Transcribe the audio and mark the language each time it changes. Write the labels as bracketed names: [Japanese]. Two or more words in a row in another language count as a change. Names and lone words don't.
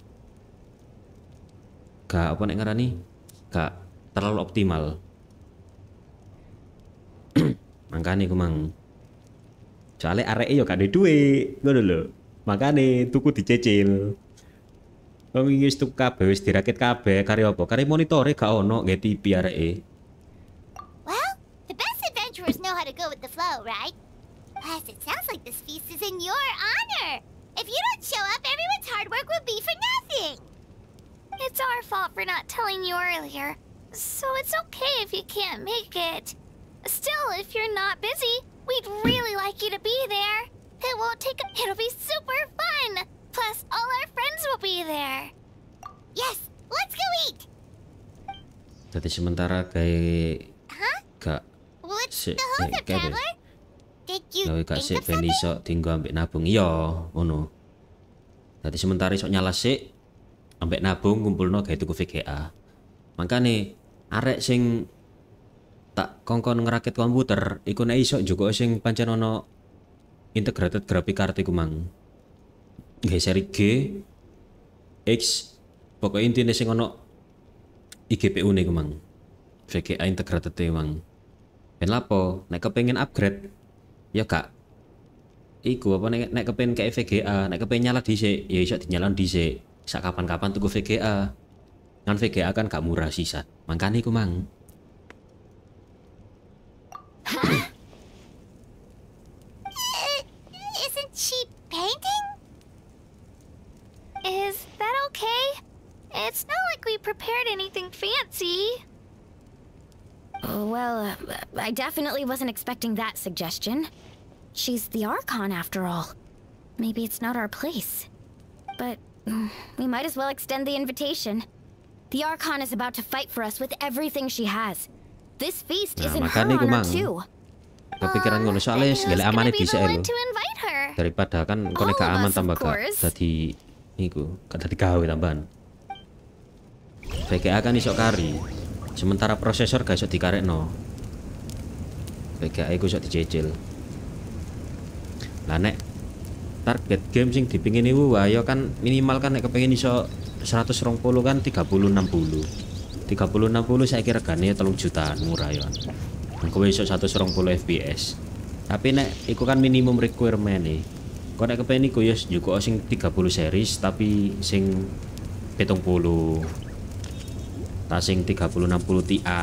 [Javanese] Gak apa nek ngarani? Gak terlalu optimal. Makane iku mang. Soale areke yo gak ada duit, ngono lho. Makane tuku dicicil. Wong iki wis tuku kabeh wis dirakit kabeh kare apa? Kare monitore gak ono nggih TV areke. [English] Well, the best adventurers know how to go with the flow, right? Plus, it sounds like this feast is in your honor. If you don't show up, everyone's hard work will be for nothing. It's our fault for not telling you earlier, so it's okay if you can't make it. Still, if you're not busy, we'd really like you to be there. It won't take it'll be super fun. Plus, all our friends will be there. Yes, let's go eat. [Javanese] Jadi sementara kayak [English] Huh? [Javanese] gak [English] What's [Javanese] sik [English] the hookup, [Javanese] kayak [English] traveler? Did you [Javanese] gawe gak [English] think [Javanese] sik [English] of [Javanese] ben [English] something? [Javanese] iso tinggo ambek nabung iya ngono. Dadi sementara iso nyala sik ambek nabung ngumpulno gawe tuku VGA. Makane arek sing tak kongkon ngerakit komputer iku nek iso juga sing pancen ono [English] integrated graphic card [Javanese] iku mang. Nggih seri G X pokoknya intinya sing ono IGPU nih iku mang. VGA integrated e mang. Ben lapo nek kepengin upgrade ya kak iku apa nek kepengin kayak VGA nek kepengin nyala dhisik ya iso dinyalakan dhisik sak kapan-kapan tuku VGA. Kan VGA kan gak murah sisa. Makane iku mang. [English] Isn't she painting? Is that okay? It's not like we prepared anything fancy. Well, I definitely wasn't expecting that suggestion. She's the Archon after all. Maybe it's not our place. But we might as well extend the invitation. The Archon is about to fight for us with everything she has. This feast is in her [Javanese] makanya iku, [English] honor [Javanese] Mang. [English] too. [Javanese] Kepikiran ngono soalnya segala amane dhisik lho. Daripada kan konek gak aman tambah gak dadi iku, gak dadi gawe tambahan. VGA kan iso kari. Sementara prosesor gak iso dikarekno. VGA iku iso dicicil. Lah nek target game sing dipingin iku ayo kan minimal kan nek kepengin iso 120 kan 3060. 3060 [Indonesian] saya kira [Javanese] regane 3 jutaan murah ya. Kowe iso 120 fps. Tapi nek iku kan [English] minimum requirement [Javanese] nih. Kok nek kepengin iku ya juga sing 30 series tapi sing 70. Ta sing 3060 Ti.